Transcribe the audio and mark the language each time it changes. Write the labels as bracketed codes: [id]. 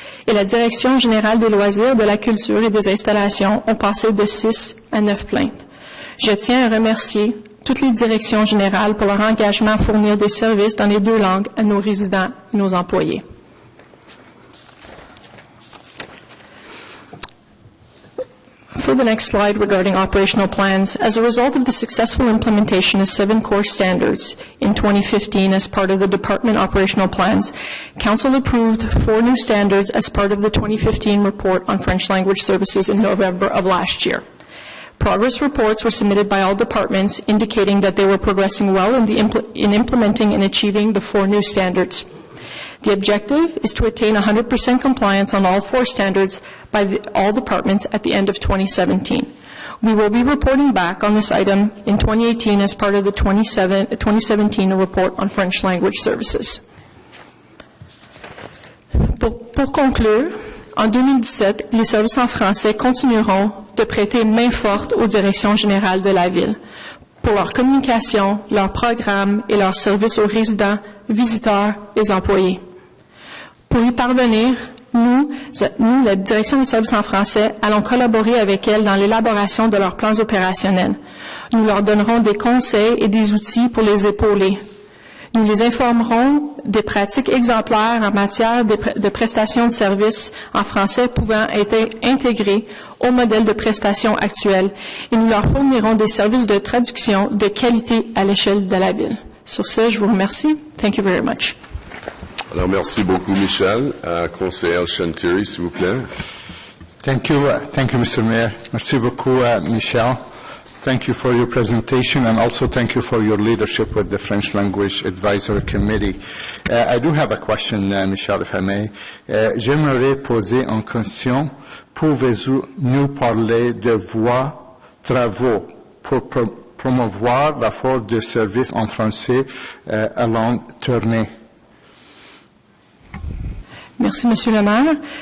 [fr] Et la Direction générale des loisirs, de la culture et des installations ont passé de 6 à 9 plaintes. Je tiens à remercier toutes les directions générales pour leur engagement à fournir des services dans les 2 langues à nos résidents et nos employés. [en] For the next slide regarding operational plans, as a result of the successful implementation of 7 core standards in 2015 as part of the department operational plans, Council approved 4 new standards as part of the 2015 report on French language services in November of last year. Progress reports were submitted by all departments indicating that they were progressing well in implementing and achieving the 4 new standards. The objective is to attain 100% compliance on all 4 standards by all departments at the end of 2017. We will be reporting back on this item in 2018 as part of the 2017 report on French language services. [fr] Pour conclure, en 2017, les services en français continueront de prêter main forte aux directions générales de la Ville pour leur communication, leurs programmes et leurs services aux résidents, visiteurs et employés. Pour y parvenir, nous, la Direction des services en français, allons collaborer avec elles dans l'élaboration de leurs plans opérationnels. Nous leur donnerons des conseils et des outils pour les épauler. Nous les informerons des pratiques exemplaires en matière de prestations de services en français pouvant être intégrées au modèle de prestation actuel et nous leur fournirons des services de traduction de qualité à l'échelle de la Ville. Sur ce, je vous remercie. [en] Thank you very much. [fr] Alors, merci beaucoup, Michel. Conseiller Chantiri, s'il vous plaît. [en] Thank you, Mr. Mayor. [fr] Merci beaucoup, Michel. [en] Thank you for your presentation and also thank you for your leadership with the French Language Advisory Committee. I do have a question, Michel, if I may. [fr] J'aimerais poser une question. Pouvez-vous nous parler de vos travaux pour promouvoir l'offre de services en français à longue tournée? Merci, Monsieur le maire.